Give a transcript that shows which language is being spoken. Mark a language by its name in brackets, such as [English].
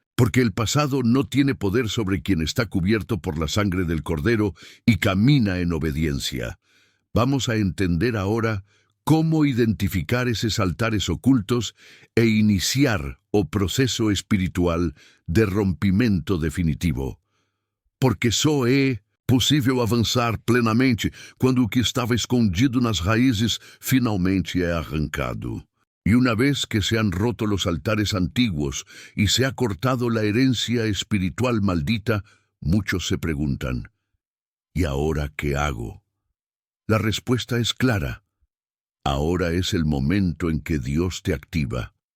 [Spanish] Porque el pasado no tiene poder sobre quien está cubierto por la sangre del Cordero y camina en obediencia. Vamos a entender ahora cómo identificar esos altares ocultos e iniciar [Portuguese] o proceso espiritual de rompimento definitivo. Porque só é possível avançar plenamente quando o que estava escondido nas raízes finalmente é arrancado. [Spanish] Y una vez que se han roto los altares antiguos y se ha cortado la herencia espiritual maldita, muchos se preguntan: ¿y ahora qué hago? La respuesta es clara. Ahora es el momento en que Dios te activa.